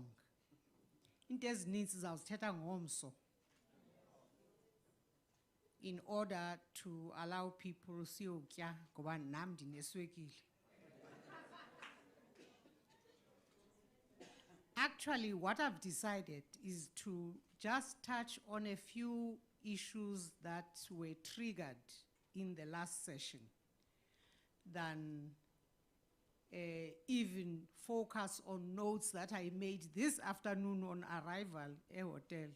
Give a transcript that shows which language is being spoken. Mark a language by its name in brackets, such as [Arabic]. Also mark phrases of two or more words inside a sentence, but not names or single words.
[Xhosa] Into ezininzi sizawuzithetha ngomso [English] in order to allow people [Xhosa] siyotya ngoba nam ndineswekile. [English] Actually, what I've decided is to just touch on a few issues that were triggered in the last session than even focus on notes that I made this afternoon on arrival at a hotel.